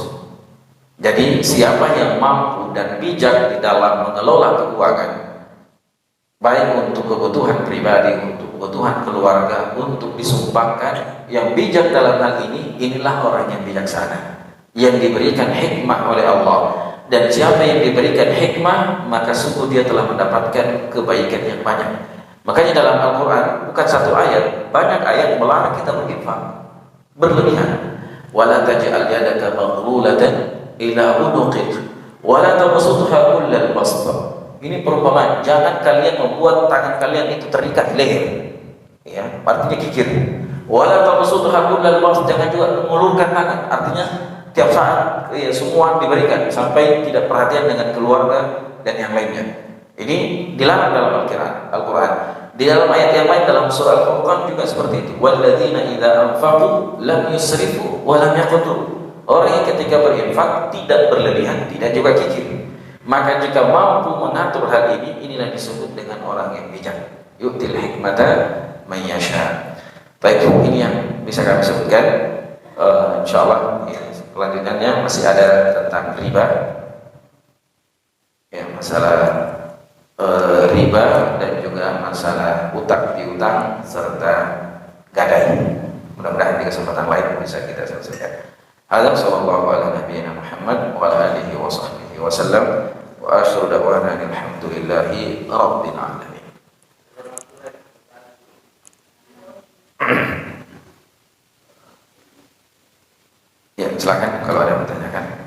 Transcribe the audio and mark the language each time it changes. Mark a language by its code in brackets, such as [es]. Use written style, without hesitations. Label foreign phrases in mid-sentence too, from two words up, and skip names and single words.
[id] Jadi siapa yang mampu dan bijak di dalam mengelola keuangan, baik untuk kebutuhan pribadi, untuk kebutuhan keluarga, untuk disumbangkan, yang bijak dalam hal ini, inilah orang yang bijaksana, yang diberikan hikmah oleh Allah. Dan siapa yang diberikan hikmah, maka sungguh dia telah mendapatkan kebaikan yang banyak. Makanya dalam Al-Quran bukan satu ayat, banyak ayat melarang kita berinfak berlebihan. [ar] ولا تجعل يدك مغلولة إلى عنقك ولا تبسطها كل البسط. [id] Ini perumpamaan, jangan kalian membuat tangan kalian itu terikat leher. Ya, artinya kikir. [ar] ولا تبسطها كل البسط, [id] jangan juga mengulurkan tangan, artinya tiap saat ya, semua diberikan sampai tidak perhatian dengan keluarga dan yang lainnya. Ini dilarang dalam Al-Quran. Di dalam ayat yang lain dalam surah Al-Furqan juga seperti itu. [ar] والذين إذا أنفقوا لم يسرفوا ولم يقتروا. [id] Orang yang ketika berinfak tidak berlebihan, tidak juga kikir. Maka jika mampu mengatur hal ini, inilah disebut dengan orang yang bijak. [ar] يؤتي الحكمة من يشاء. [id] Baik, ini yang bisa kami sebutkan. Insyaallah ya. Kelanjutannya masih ada tentang riba, ya, masalah riba dan juga masalah utang piutang serta gadai. Mudah-mudahan di kesempatan lain bisa kita selesaikan. [ar] هذا صلى الله على نبينا محمد وعلى آله وصحبه وسلم وأشهد دعوانا الحمد لله رب العالمين. [id] Ya, silakan kalau ada yang bertanyakan.